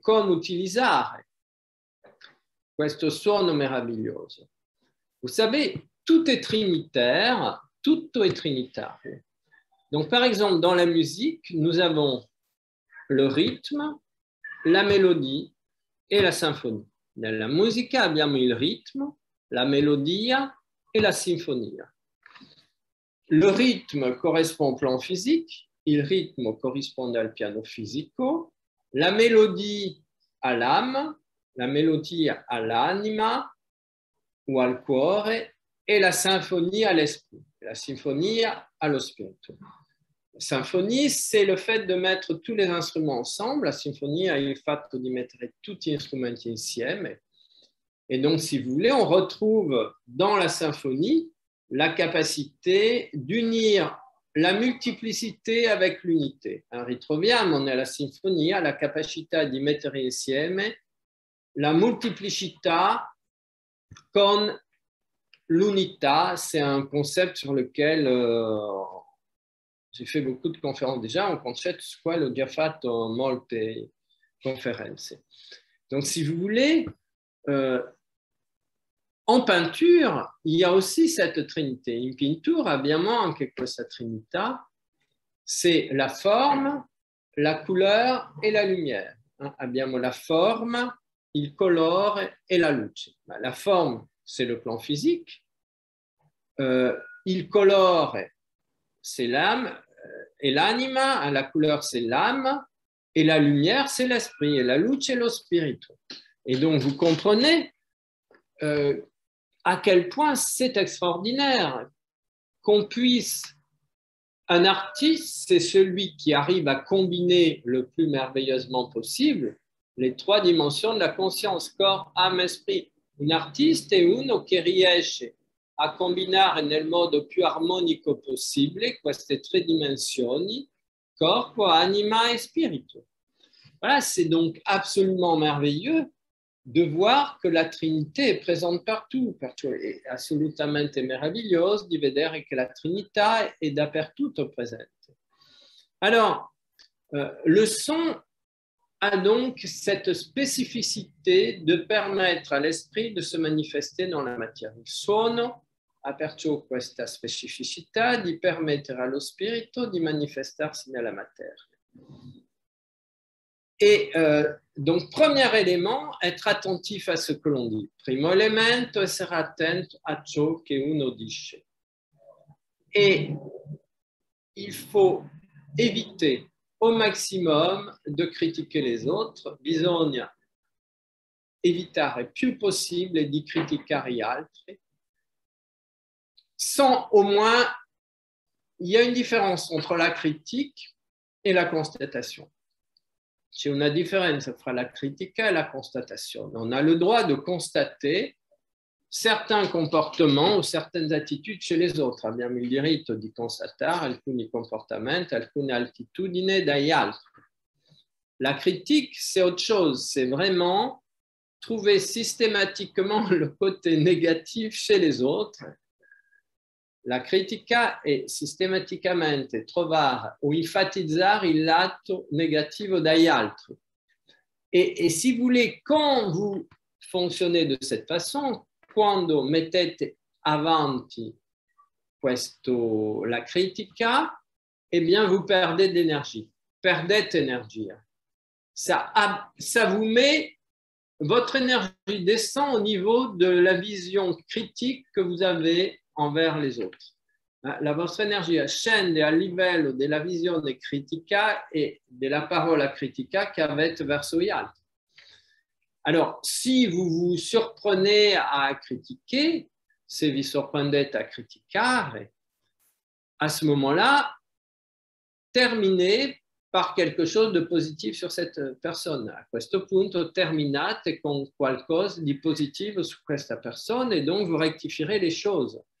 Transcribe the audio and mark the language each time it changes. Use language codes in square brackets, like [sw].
[it] Come utilizzare questo suono meraviglioso? [fr] Vous savez, tout est trinitaire, [it] tutto è trinitario. [fr] Donc, par exemple, dans la musique, nous avons le rythme, la mélodie [it] e la sinfonia. Nella musica abbiamo il ritmo, la melodia e la sinfonia. [fr] Le rythme correspond au plan physique, [it] il rythme correspond al piano fisico, la mélodie à l'âme, la mélodie all'anima ou al cuore e la sinfonia all'esprit, la sinfonia allo spirito. [fr] La symphonie, c'est le fait de mettre tous les instruments ensemble. [it] La symphonie è il fatto di mettere tutti gli strumenti insieme. [fr] Et donc, si vous voulez, on retrouve dans la symphonie la capacité d'unir la multiplicité avec l'unité. [it] Ritroviamo nella sinfonia la capacità di mettere insieme la multiplicità con l'unità. [fr] C'est un concept sur lequel j'ai fait beaucoup de conférences déjà, [it] un concetto su quale ho già fatto molte conferenze. [fr] Donc, si vous voulez, en peinture, il y a aussi cette trinité. [it] In pittura abbiamo anche questa trinità, [fr] c'est la forme, la couleur et la lumière. [it] Abbiamo la forme, il colore et la luce. [fr] La forme, c'est le plan physique. Il colore, c'est l'âme et l'anima. La couleur, c'est l'âme. Et la lumière, c'est l'esprit. Et la luce, c'est lo spirito. Et donc, vous comprenez à quel point c'est extraordinaire qu'on puisse... Un artiste, c'est celui qui arrive à combiner le plus merveilleusement possible les trois dimensions de la conscience, corps, âme, esprit. [it] Un artiste è uno che riesce a combinare nel modo più armonico possibile queste tre dimensioni, corpo, anima e spirito. [fr] Voilà, c'est donc absolument merveilleux de voir que la Trinité est présente partout, [it] è assolutamente meraviglioso di vedere che la Trinità è dappertutto presente. [fr] Alors, le son a donc cette spécificité de permettre à l'esprit de se manifester dans la matière. [it] Il suono ha perciò questa specificità di permettere allo spirito di manifestarsi nella materia. [fr] Et donc, premier élément, être attentif à ce que l'on dit. [it] Primo elemento, essere attento a ciò che uno dice. [fr] Et il faut éviter au maximum de critiquer les autres. [it] Bisogna evitare più possibile di criticare gli altri. [fr] Sans au moins, il y a une différence entre la critique et la constatation. [it] C'è una differenza fra la critica e la constatation. [fr] On a le droit de constater certains comportements ou certaines attitudes chez les autres. [it] Abbiamo il diritto di constatare alcuni comportamenti, alcune attitudini dagli altri. [fr] La critique, c'est autre chose. C'est vraiment trouver systématiquement le côté négatif chez les autres. [it] La critica è sistematicamente trovare o enfatizzare il lato negativo dagli altri. [fr] Et si vous voulez, quand vous fonctionnez de cette façon, [it] quando mettete avanti la critica, [fr] eh bien, vous perdez de l'énergie. [it] Perdete energia. [fr] Ça vous met, votre énergie descend au niveau de la vision critique que vous avez envers les autres. [it] La vostra energia scende a livello della visione critica e della parola critica che avete verso gli altri. [fr] Alors, si vous vous surprenez à critiquer, [it] si vi sorprendete a criticare, [fr] à ce moment-là, terminez par quelque chose de positif sur cette personne. [it] A questo punto terminate con qualcosa di positivo su questa persona e [fr] donc vous rectifierez les choses.